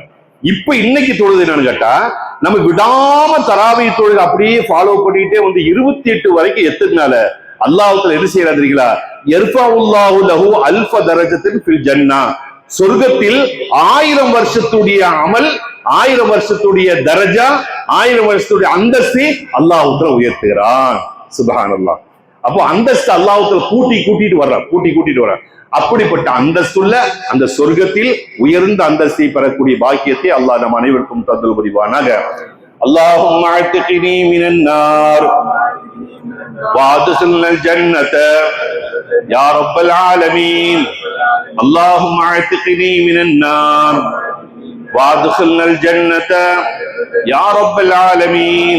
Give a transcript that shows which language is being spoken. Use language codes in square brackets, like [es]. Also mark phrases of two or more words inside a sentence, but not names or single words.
[ta] இப்ப இன்னைக்கு தொழுது என்னன்னு கேட்டா, நம்ம விடாம தராவி தொழுது அப்படியே ஃபாலோ பண்ணிட்டே வந்து 28 வரைக்கும் எத்துனால அல்லாஹ்வுத்தாலா என்ன செய்யறாரு தெரியுங்களா, [ar] يرفع الله له ألف درجة في الجنة, [ta] சொர்க்கத்தில் 1000 வருஷத்துடைய அமல், 1000 வருஷத்துடைய தரஜா, 1000 வருஷத்துடைய அந்தஸ்தை அல்லாஹ்வுத்தாலா உயர்த்துகிறான். [ar] سبحان الله. [ta] அப்போ அந்தஸ்து அல்லாஹ்வுத்தாலா கூட்டிட்டு வர்றான். அப்படிப்பட்ட அந்தஸ்துள்ள அந்த சொர்க்கத்தில் உயர்ந்த அந்தஸ்தை பெறக்கூடிய பாக்கியத்தை அல்லாஹ் நம் அனைவருக்கும் தந்தல் புரிவானாக. [ar] اللهم اعتقني من النار وادخلنا الجنة يا رب العالمين. اللهم اعتقني من النار وادخلنا الجنة يا رب العالمين.